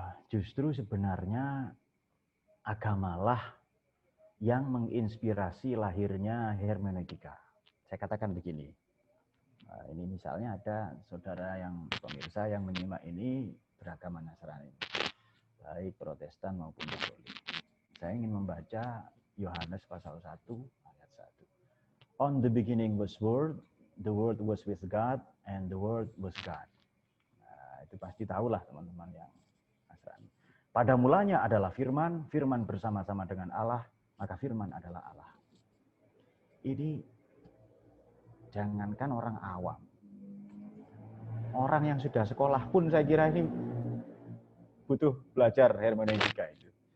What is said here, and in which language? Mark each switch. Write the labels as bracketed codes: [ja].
[id] Justru sebenarnya agamalah yang menginspirasi lahirnya hermeneutika. Saya katakan begini, ini misalnya ada saudara yang pemirsa yang menyimak ini beragama Nasrani, baik Protestan maupun Katolik. Saya ingin membaca Yohanes pasal 1 ayat 1. [en] On the beginning was Word, the Word was with God, and the Word was God. [id] Itu pasti tahulah teman-teman yang Nasrani. Pada mulanya adalah firman, firman bersama-sama dengan Allah, maka firman adalah Allah. Ini jangankan orang awam. Orang yang sudah sekolah pun saya kira ini butuh belajar hermeneutika itu.